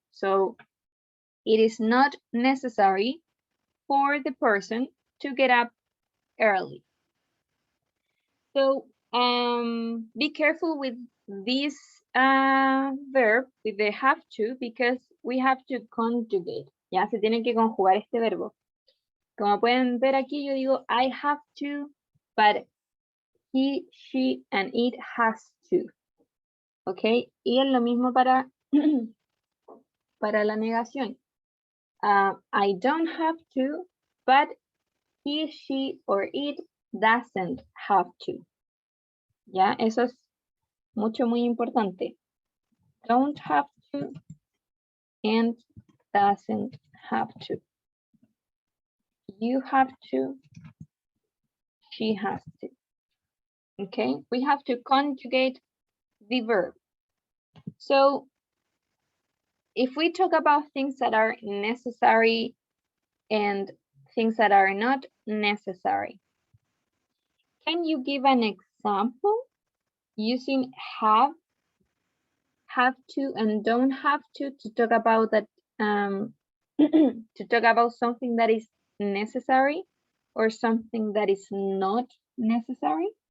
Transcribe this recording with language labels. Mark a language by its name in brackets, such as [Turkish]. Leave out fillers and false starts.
[English] So it is not necessary for the person to get up early. So be careful with this verb, with the have to, because we have to conjugate. [Spanish] Ya se tiene que conjugar este verbo. Como pueden ver aquí, yo digo [English] I have to, but he, she, and it has to. [Spanish] Ok, y es lo mismo para, para la negación. [English] I don't have to, but he, she, or it doesn't have to. [Spanish] Ya, eso es muy importante. [English] Don't have to and doesn't have to. You have to, she has to. Okay, we have to conjugate the verb. So if we talk about things that are necessary and things that are not necessary, can you give an example using have to, and don't have to talk about that, to talk about something that is necessary or something that is not necessary?